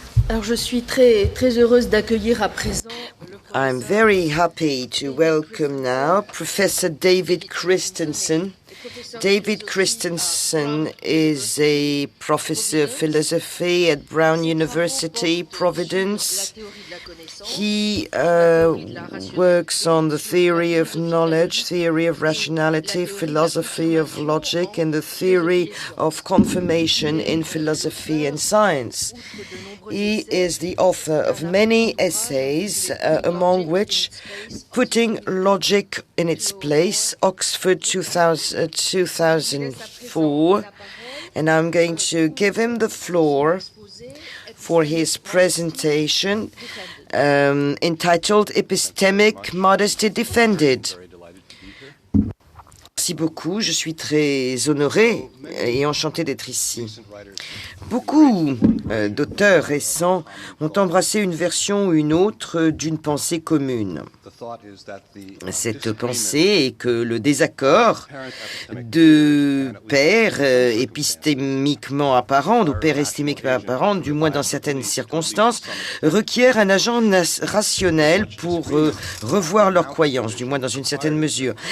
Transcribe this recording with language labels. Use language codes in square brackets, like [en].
[fr] Alors je suis très heureuse d'accueillir à présent. [en] I'm very happy to welcome now Professor David Christensen. David Christensen is a professor of philosophy at Brown University, Providence. He works on the theory of knowledge, theory of rationality, philosophy of logic, and the theory of confirmation in philosophy and science. He is the author of many essays, among which Putting Logic in Its Place, Oxford 2004. And I'm going to give him the floor for his presentation entitled Epistemic Modesty Defended. [fr] Merci beaucoup, je suis très honoré et enchanté d'être ici. Beaucoup d'auteurs récents ont embrassé une version ou une autre d'une pensée commune. Cette pensée est que le désaccord de pairs épistémiquement apparents, ou pairs estémiquement apparents, du moins dans certaines circonstances, requiert un agent rationnel pour revoir leurs croyances, du moins dans une certaine mesure.